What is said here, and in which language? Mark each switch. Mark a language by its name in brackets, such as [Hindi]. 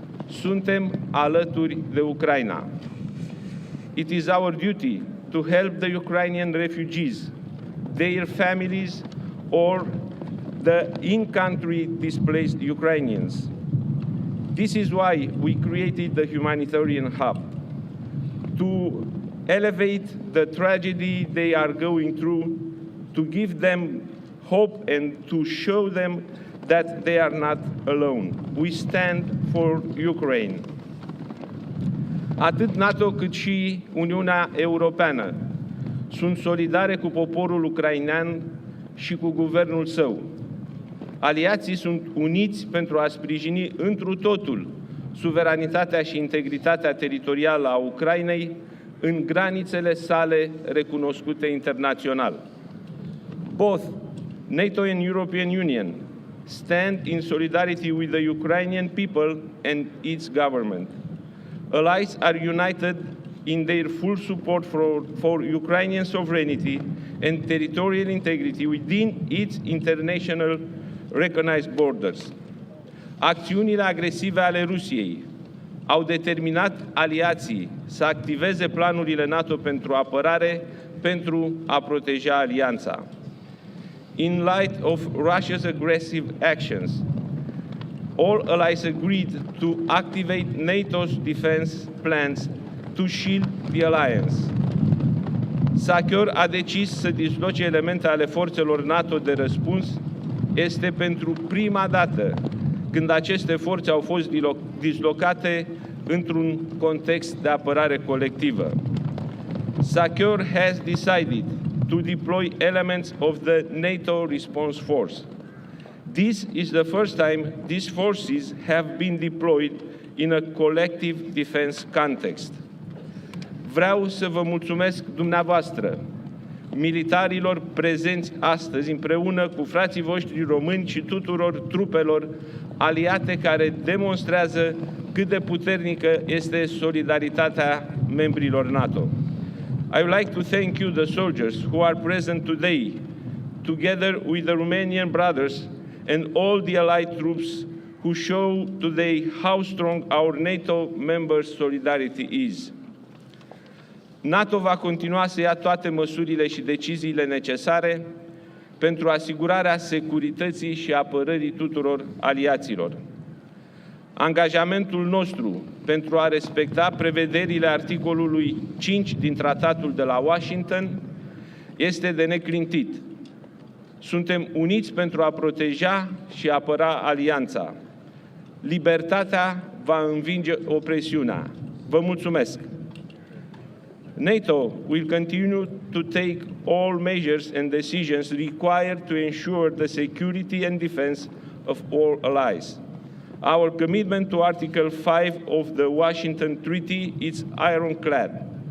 [Romanian] Suntem alături de Ucraina. [English] It is our duty to help the Ukrainian refugees, their families, or the in-country displaced Ukrainians. This is why we created the humanitarian hub, to elevate the tragedy they are going through, to give them hope and to show them that they are not alone. We stand for Ukraine. [Romanian] Atât NATO cât și Uniunea Europeană sunt solidare cu poporul ucrainean și cu guvernul său. Aliații sunt uniți pentru a sprijini întru totul suveranitatea și integritatea teritorială a Ucrainei în granițele sale recunoscute internațional. [English] Both NATO and European Union stand in solidarity with the Ukrainian people and its government. Allies are united in their full support for Ukrainian sovereignty and territorial integrity within its international recognized borders. [Romanian] Acțiunile agresive ale Rusiei au determinat aliații să activeze planurile NATO pentru apărare pentru a proteja alianța. [English] In light of Russia's aggressive actions, all allies agreed to activate NATO's defense plans to shield the alliance. [Romanian] SACEUR a decis să disloce elemente ale forțelor NATO de răspuns. Este pentru prima dată când aceste forțe au fost dislocate într-un context de apărare colectivă. [English] SACEUR has decided to deploy elements of the NATO response force. This is the first time these forces have been deployed in a collective defense context. [Romanian] Vreau să vă mulțumesc dumneavoastră, militarilor prezenți astăzi împreună cu frații voștri români și tuturor trupelor aliate care demonstrează cât de puternică este solidaritatea membrilor NATO. [English] I would like to thank you, the soldiers who are present today, together with the Romanian brothers and all the allied troops who show today how strong our NATO members' solidarity is. [Romanian] NATO va continua să ia toate măsurile și deciziile necesare pentru asigurarea securității și apărării tuturor aliaților. Angajamentul nostru pentru a respecta prevederile articolului 5 din Tratatul de la Washington este de neclintit. Suntem uniți pentru a proteja și apăra alianța. Libertatea va învinge opresiunea. Vă mulțumesc! [English] NATO will continue to take all measures and decisions required to ensure the security and defense of all allies. Our commitment to Article 5 of the Washington Treaty is ironclad.